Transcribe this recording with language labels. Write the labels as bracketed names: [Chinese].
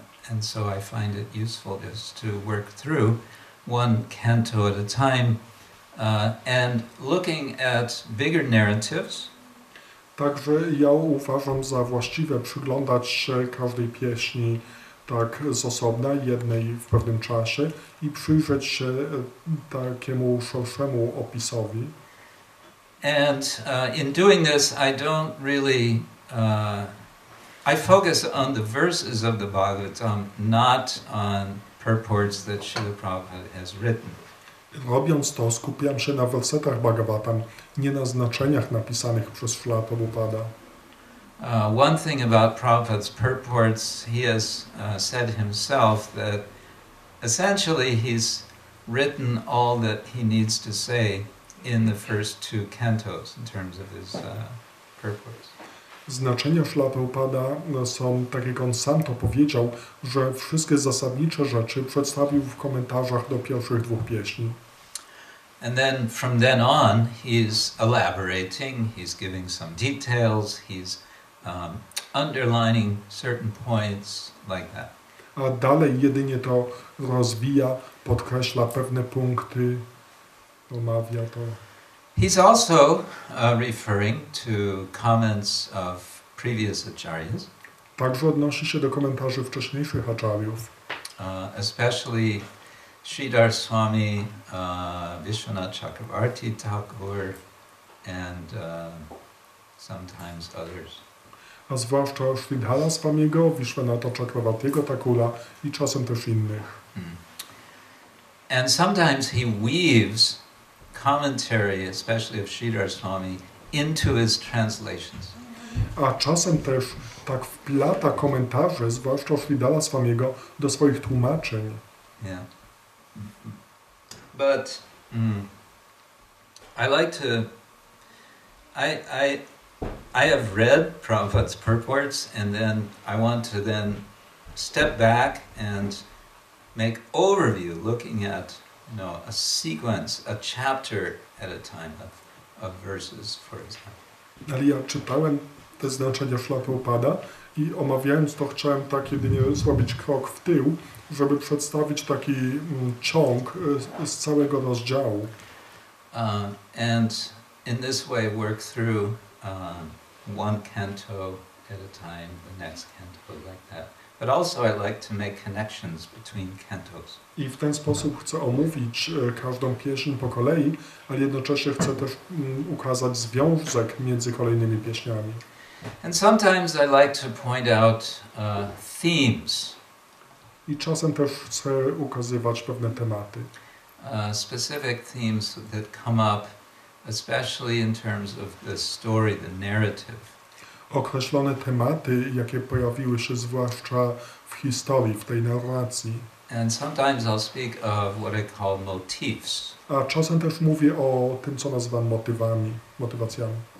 [English] And so I find it useful just to work through one canto at a time and looking at bigger narratives. [Polish] Także ja uważam za właściwe przyglądać się każdej pieśni tak z osobna, jednej w pewnym czasie i przyjrzeć się takiemu szerszemu opisowi. [English] And in doing this, I don't really I focus on the verses of the Bhagavatam, not on purports that Srila Prabhupada has written. [Polish] Robiąc to, skupiam się na wersetach Bhagavatam, nie na znaczeniach napisanych przez Srila Prabhupada. [English] One thing about Prabhupada's purports, he has said himself that essentially he's written all that he needs to say in the first two cantos in terms of his purports. [Polish] Znaczenia Srila Prabhupada są, tak jak on sam to powiedział, że wszystkie zasadnicze rzeczy przedstawił w komentarzach do pierwszych dwóch pieśni. [English] And then from then on, he's elaborating, he's giving some details, he's underlining certain points like that. [Polish] A dalej jedynie to rozwija, podkreśla pewne punkty, omawia to. [English] He's also referring to comments of previous acharyas. [Polish] Także odnosi się do komentarzy wcześniejszych acharyów. [English] Especially Sridhar Swami, Vishwanath Chakravarti Thakur, and sometimes others. [Polish] A zwłaszcza Sridhara Swamiego, Vishwanatha Chakravartiego Thakura i czasem też innych. [English] And sometimes he weaves commentary, especially of Sridhar Swami, into his translations. [Polish] A czasem też tak wplata komentarze, zwłaszcza Sridhara Swamiego, do swoich tłumaczeń. [English] Yeah. But I like to. I have read Prabhupada's purports, and then I want to then step back and make overview, looking at a sequence, a chapter at a time of verses, for example. [Polish] Ale ja czytałem te znaczenia Srila Prabhupada i omawiając to chciałem tak jedynie zrobić krok w tył, żeby przedstawić taki ciąg z całego rozdziału. [English] And in this way work through one canto at a time, the next canto, like that. But also I like to make connections between cantos. [Polish] I w ten sposób chcę omówić każdą pieśń po kolei, ale jednocześnie chcę też ukazać związek między kolejnymi pieśniami. [English] And sometimes I like to point out themes. [Polish] I czasem też chcę ukazywać pewne tematy. [English] Specific themes that come up, especially in terms of the story, the narrative. [Polish] Określone tematy, jakie pojawiły się zwłaszcza w historii, w tej narracji. [English] And sometimes I'll speak of what I call motifs. [Polish] A czasem też mówię o tym, co nazywam motywacjami.